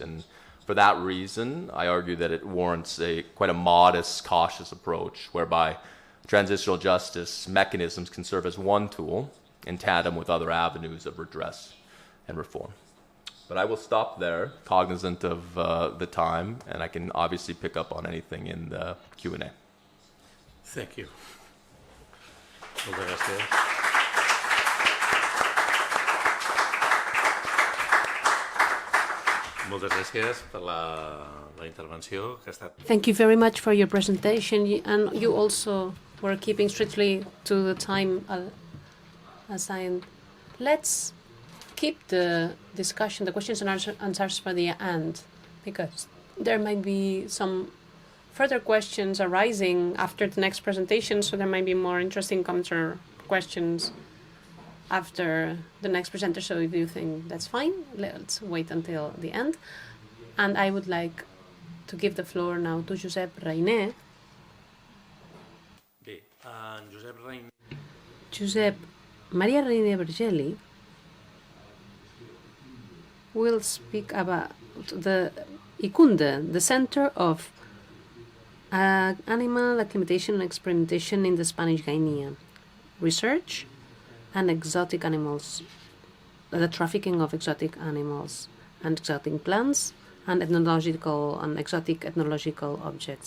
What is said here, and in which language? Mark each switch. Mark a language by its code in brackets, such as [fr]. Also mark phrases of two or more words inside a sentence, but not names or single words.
[en] And for that reason, I argue that it warrants quite a modest, cautious approach, whereby transitional justice mechanisms can serve as one tool in tandem with other avenues of redress and reform. But I will stop there, cognizant of the time, and I can obviously pick up on anything in the Q&A. Thank you. [ca] Moltes gràcies. Moltes gràcies per la intervenció que ha estat. [en] Thank you very much for your presentation, and you also were keeping strictly to the time assigned. Let's keep the discussion, the questions and answers for the end, because there might be some further questions arising after the next presentation, so there might be more interesting counter questions after the next presenter. So if you think that's fine, let's wait until the end. And I would like to give the floor now to Josep Reyné. [ca] Bé, Josep Reyné. [en] Josep Maria Reyné Vergeli will speak about the Ikunde, the Center of Animal Acclimatization and Experimentation in the Spanish Guinea, research and exotic animals, the trafficking of exotic animals and exotic plants, and ethnological and exotic ethnological objects.